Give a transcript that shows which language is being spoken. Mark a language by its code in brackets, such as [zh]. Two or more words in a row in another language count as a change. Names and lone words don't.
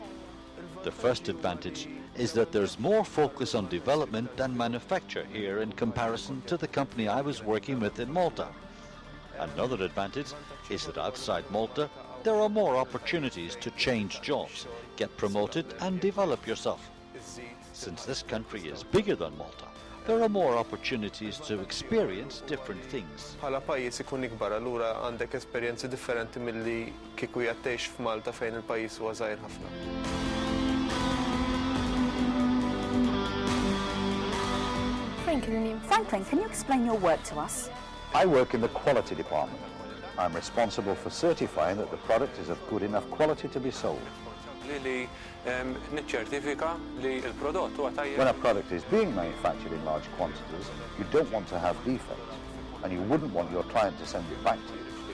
[en] The first advantage is that there's more focus on development and manufacture here in comparison to the company I was working with in Malta. Another advantage is that outside Malta there are more opportunities to change jobs, get promoted and develop yourself. Since this country is bigger than Malta, there are more opportunities to experience different things. [mt] Bħala pajjiż ikun ikbar allura għandek esperjenzi differenti milli kieku qed tgħix f'Malta fejn il-pajjiż huwa żgħir ħafna. [en] Franklin, can you explain your work to us? I work in the quality department. I'm responsible for certifying that the product is of good enough quality to be sold. When a product is being manufactured in large quantities, you don't want to have defects, and you wouldn't want your client to send it back to you.